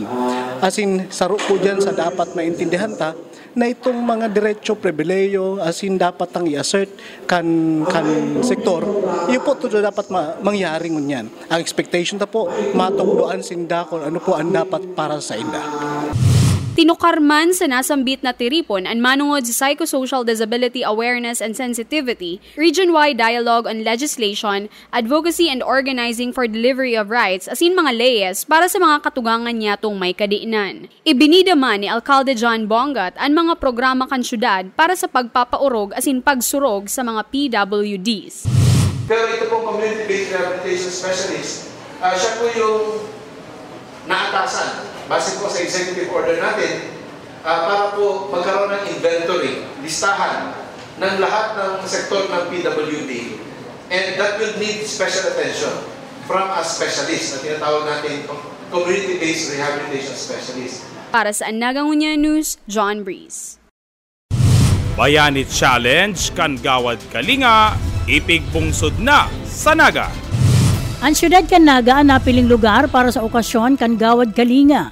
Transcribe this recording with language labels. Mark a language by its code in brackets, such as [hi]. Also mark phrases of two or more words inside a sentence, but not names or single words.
[en] As in, [bik] saro po dyan sa dapat maintindihan ta na itong mga diretsyo, pribileyo, [en] as in [bik] dapat ang i-assert kan sektor, yun po ito dapat mangyari ngunyan. Ang expectation ta po, matukdoan sinda kung ano po ang dapat para sa inda. Tinukar man sa nasambit na tiripon ang manungod sa Psychosocial Disability Awareness and Sensitivity, region-wide dialogue on legislation, advocacy and organizing for delivery of rights asin mga leyes para sa mga katugangan niya tong may kadiinan. Ibinida man ni Alcalde John Bongat ang mga programa kan syudad para sa pagpapaurog asin pagsurog sa mga PWDs. [tl] Pero ito pong [en] community-based rehabilitation specialist, [tl] siya po yung naatasan base po sa [en] executive order [tl] natin para po magkaroon ng inventory, listahan ng lahat ng sektor ng PWD, [en] and that will need special attention from a specialist [tl] na tinatawag natin [en] community-based rehabilitation specialist. [bik] Para sa Naga Ngunya News, John Breeze. Bayani Challenge kan Gawad Kalinga, ipigbungsod na sa Naga. Ang syudad kan Naga ang napiling lugar para sa okasyon kan Gawad Kalinga.